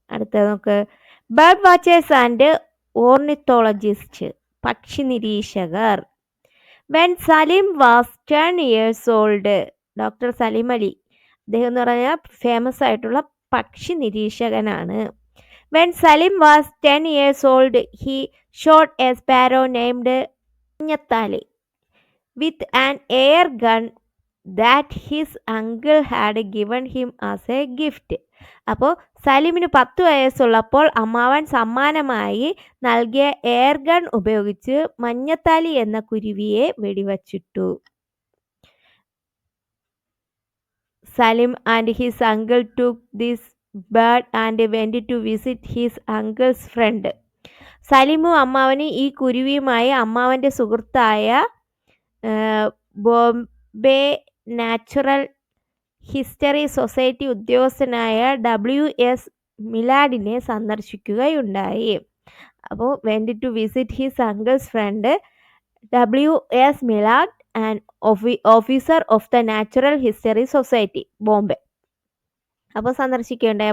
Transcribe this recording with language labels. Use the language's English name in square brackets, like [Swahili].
[Malayalam] അടുത്തത് നമുക്ക് [English] bird watchers and ornithologist [Malayalam] പക്ഷി നിരീക്ഷകർ. [English] when Salim was 10 years old, [Malayalam] doctor Saleem Ali അദ്ദേഹം എന്ന് പറഞ്ഞാൽ ഫേമസ് ആയിട്ടുള്ള പക്ഷി നിരീക്ഷകനാണ്. [English] When Salim was 10 years old, he shot a sparrow named കുഞ്ഞത്താലി with an air gun that his uncle had given him as a gift. [Malayalam] അപ്പോൾ സലീമിന് 10 വയസ്സുള്ളപ്പോൾ അമ്മാവൻ സമ്മാനമായി നൽകിയ എയർ ഗൺ ഉപയോഗിച്ച് മഞ്ഞത്താലി എന്ന കുരുവിയെ വെടിവച്ചിട്ടു. [English] Salim and his uncle took this bird and went to visit his uncle's friend. [Malayalam] സലിമും അമ്മാവനും ഈ കുരുവിയുമായി അമ്മാവൻ്റെ സുഹൃത്തായ ബോംബെ നാച്ചുറൽ ഹിസ്റ്ററി സൊസൈറ്റി ഉദ്യോഗസ്ഥനായ WS മിലാഡിനെ സന്ദർശിക്കുകയുണ്ടായി. [English] അപ്പോൾ went to visit his uncle's friend WS Millard and officer of the natural history society, Bombay. [Malayalam] അപ്പോൾ സന്ദർശിക്കുകയുണ്ടായി.